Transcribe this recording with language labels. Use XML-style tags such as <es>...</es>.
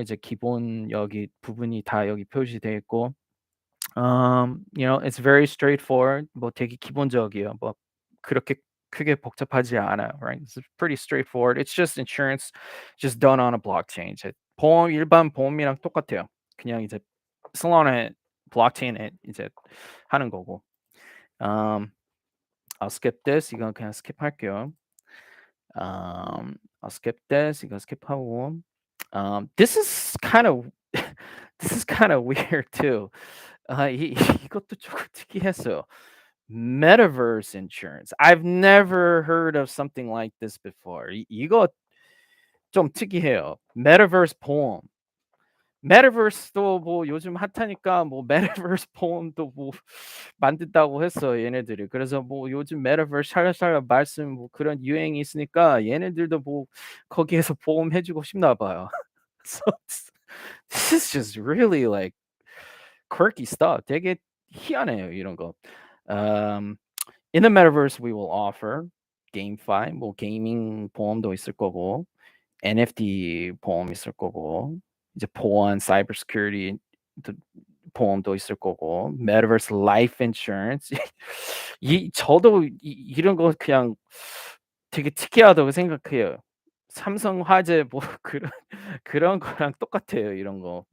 <ko>이제 기본 여기 부분이 다 여기 표시되어 있고,</ko> <en>it's very straightforward.</en> <ko>뭐 되게 기본적이에요. 뭐 그렇게 크게 복잡하지 않아요, right?</ko> <en>It's pretty straightforward. It's just insurance, just done on a blockchain.</en> <ko>이제 일반 보험이랑 똑같아요. 그냥 이제 Solana 블록체인에 이제 하는 거고.</ko> <en>I'll skip this.</en> <ko>이건 그냥 스킵할게요.</ko> <en>I'll skip this.</en> <ko>이거 스킵하고.</ko> <en>This is kind of this is kind of weird too.</en> <ko>이것도 조금 특이했어요.</ko> <en>Metaverse insurance. I've never heard of something like this before.</en> <ko>이거 좀 특이해요. Metaverse 보험. 메타버스도 뭐 요즘 핫하니까 뭐 메타버스 보험도 뭐 만든다고 했어요, 얘네들이. 그래서 뭐 요즘 메타버스 샬랄샬랄 말씀 뭐 그런 유행이 있으니까 얘네들도 뭐 거기에서 보험해 주고 싶나 봐요. So</ko> <en>This is just really like quirky stuff.</en> <ko>되게 희한해요 이런 거.</ko> <en>Um, in the metaverse, we will offer GameFi,</en> <ko>뭐 게이밍 보험도 있을 거고, NFT 보험 있을 거고, 이제 보안, cyber security 도 보험도 있을 거고,</ko> <en>metaverse life insurance.</en> <ko>이 저도 이런 거 그냥 되게 특이하다고 생각해요. 삼성화재 뭐 그런 거랑 똑같아요 이런 거.</ko>